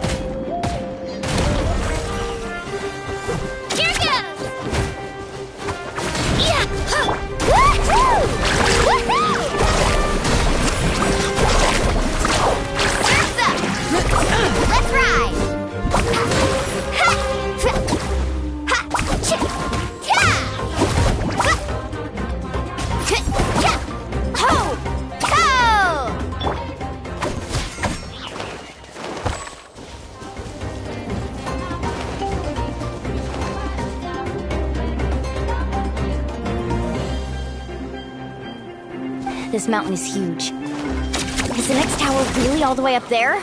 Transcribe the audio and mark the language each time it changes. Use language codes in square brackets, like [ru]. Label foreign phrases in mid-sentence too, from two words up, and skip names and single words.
[en] Here goes! Yeah! Huh. Woohoo! Woohoo! Surf's up! Let's ride! Ha! Ha! Ch! Ya! Ha! Ch! Ya! Ho! Ho! This mountain is huge. Is the next tower really all the way up there?